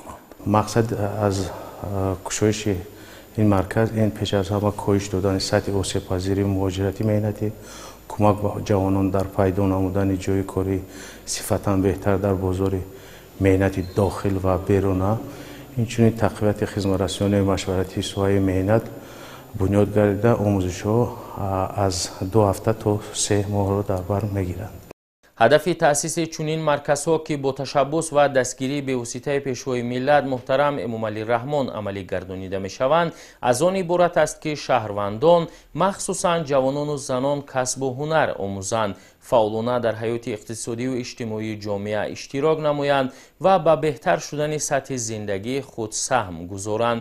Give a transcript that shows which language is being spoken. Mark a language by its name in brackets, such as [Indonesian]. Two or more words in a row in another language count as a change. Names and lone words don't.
[Tajik] مقصد از گشایش این مرکز این پیش از همه کاهش دادن سطح آسیب‌پذیری مهاجرتی مهنتی، کمک به جوانان در پیدا نمودن جای کاری صفتاً بهتر در بازار مهنتی داخل و بیرون، инчунин тақвияти хизматрасонии машваратии соҳаи меҳнат бунёд гардида омӯзишҳо аз 2 ҳафта то 3 моҳро дар бар мегиранд. ҳадафи таъсиси чунин марказҳо ки бо ташаббус ва дастгирии бевоситаи пешвои миллат муҳтарам Эмомалӣ Раҳмон амалӣ гардонида мешаванд, аз он иборат аст ки шаҳрвандон, махсусан ҷавонону занон касбу ҳунар омӯзанд, фаъолона дар ҳаёти иқтисодию иҷтимоии ҷомеа иштирок намоянд ва ба беҳтар шудани сатҳи зиндагии худ саҳм гузоранд.